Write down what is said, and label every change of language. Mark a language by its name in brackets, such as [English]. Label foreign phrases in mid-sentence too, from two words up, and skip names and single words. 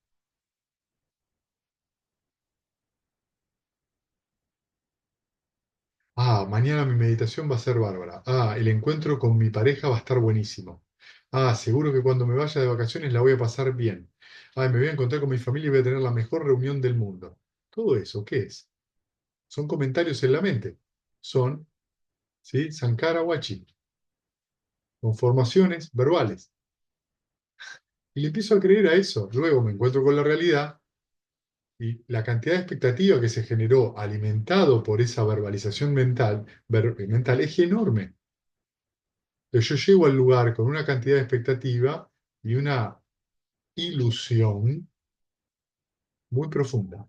[Spanish] Ah, mañana mi meditación va a ser bárbara. Ah, el encuentro con mi pareja va a estar buenísimo. Ah, seguro que cuando me vaya de vacaciones la voy a pasar bien. Ah, me voy a encontrar con mi familia y voy a tener la mejor reunión del mundo. Todo eso, ¿qué es? Son comentarios en la mente. Son, ¿sí? Sankara Wachi, conformaciones verbales. Y le empiezo a creer a eso. Luego me encuentro con la realidad y la cantidad de expectativa que se generó alimentado por esa verbalización mental es enorme. Pero yo llego al lugar con una cantidad de expectativa y una ilusión muy profunda.